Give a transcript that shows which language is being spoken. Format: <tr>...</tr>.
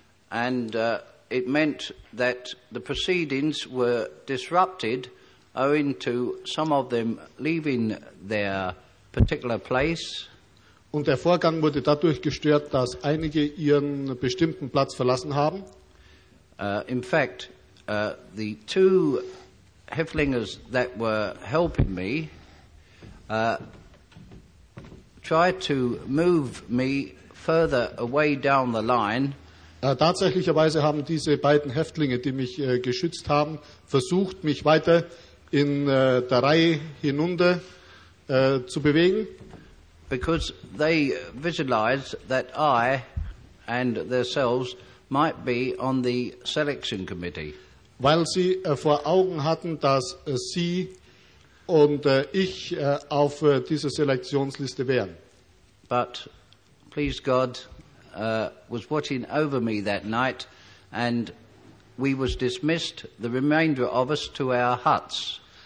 <en>And it meant that the proceedings were disrupted owing to some of them leaving their particular place.</en> <de>Und der Vorgang wurde dadurch gestört, dass einige ihren bestimmten Platz verlassen haben.</de> <en>In fact, the two Häftlingers that were helping me tried to move me further away down the line.</en> <de>Tatsächlicherweise haben diese beiden Häftlinge, die mich geschützt haben, versucht, mich weiter in der Reihe hinunter zu bewegen.</de> <en>Because they visualized that I and themselves might be on the selection committee.</en> <de>Weil sie vor Augen hatten, dass sie und ich auf dieser Selektionsliste wären.</de> <en>But please God was watching over me that night, and we was dismissed, the remainder of us, to our huts.</en>